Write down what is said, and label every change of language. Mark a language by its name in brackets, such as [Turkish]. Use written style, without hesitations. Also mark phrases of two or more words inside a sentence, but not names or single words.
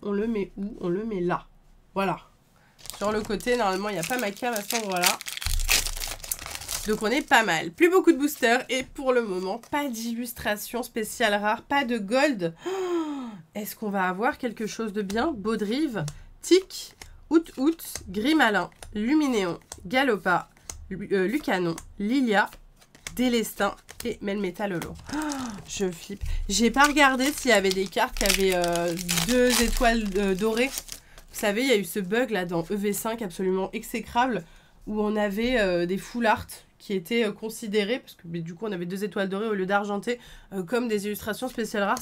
[French] On le met où? On le met là. Voilà. Sur le côté, normalement, il n'y a pas ma cam à cet endroit-là. Donc, on est pas mal. Plus beaucoup de boosters et pour le moment, pas d'illustration spéciale rare, pas de gold. Oh, est-ce qu'on va avoir quelque chose de bien? Baudrive, Tic, Out, Grimalin, Luminéon, Galopa, Lucanon, Lilia, Délestin et Melmetal Holo. Oh, je flippe. J'ai pas regardé s'il y avait des cartes qui avaient 2 étoiles dorées. Vous savez, il y a eu ce bug là dans EV5 absolument exécrable où on avait des full art qui étaient considérés, parce que du coup on avait 2 étoiles dorées au lieu d'argenté, comme des illustrations spéciales rares.